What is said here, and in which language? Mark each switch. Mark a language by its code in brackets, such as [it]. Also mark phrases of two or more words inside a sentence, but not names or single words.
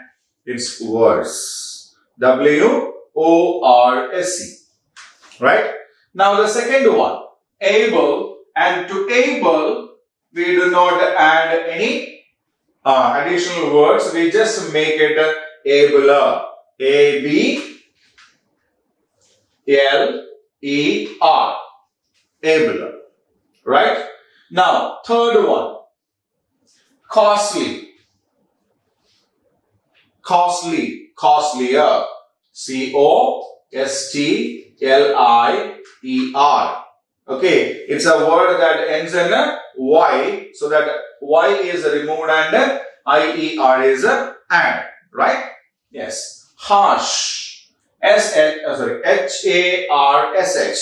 [en] It's worse. W-O-R-S-E. Right? Now the second one, able, and to able, we do not add any additional words. We just make it abler. A-B-L-E-R. Abler. Right? Now, third one, costly. Costly, costlier. C-O-S-T-L-I-E-R. Okay, it's a word that ends in a Y, so that Y is removed and I-E-R is add, right? Yes. Harsh. H-A-R-S-H.